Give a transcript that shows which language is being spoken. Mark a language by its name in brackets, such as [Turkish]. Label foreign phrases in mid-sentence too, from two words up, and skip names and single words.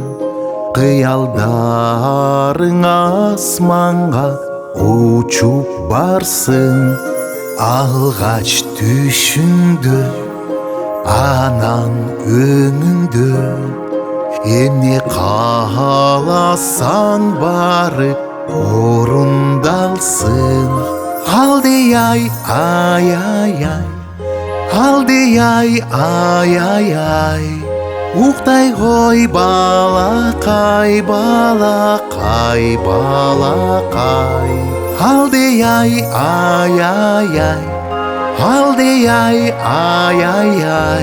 [Kyrgyz] Кыялдарың асманга учуп барсын. Алгач түшүңдө, анан өңүңдө. Эмне кааласаң баары орундалсын. Алдый-ай, ай-ай-ай, алдый-ай, ай-ай-ай. [Kazakh] Уқтай ғой балақай, балақай, балақай. Алдей-ай, ай-ай-ай, алдей-ай, ай-ай-ай.